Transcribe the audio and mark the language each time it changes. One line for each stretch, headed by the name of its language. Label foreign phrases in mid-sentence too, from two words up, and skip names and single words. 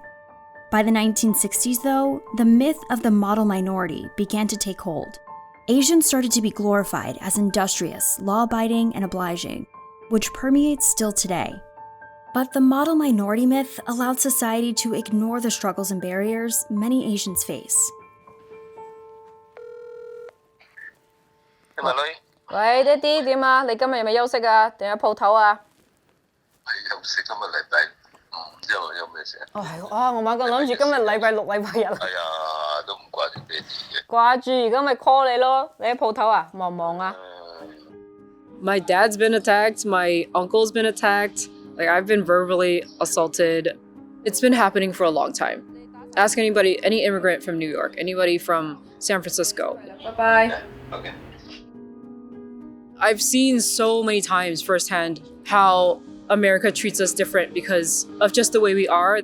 English: By the 1960s, though, the myth of the model minority began to take hold. Asians started to be glorified as industrious, law-abiding, and obliging, which permeates still today. But the model minority myth allowed society to ignore the struggles and barriers many Asians face.
Cantonese: 喂，爹哋點啊？你今日有冇休息啊？定喺鋪頭啊？係休息，今日禮拜5，有咩事啊？哦係喎，啊我猛咁諗住今日禮拜六、禮拜日啊。哎呀，都唔掛住爹哋嘅。掛住，而家咪 call 你咯。你喺鋪頭啊？忙唔忙啊？
English: My dad's been attacked, my uncle's been attacked, like I've been verbally assaulted. It's been happening for a long time. Ask anybody, any immigrant from New York, anybody from San Francisco. Bye-bye. Okay. I've seen so many times firsthand how America treats us different because of just the way we are.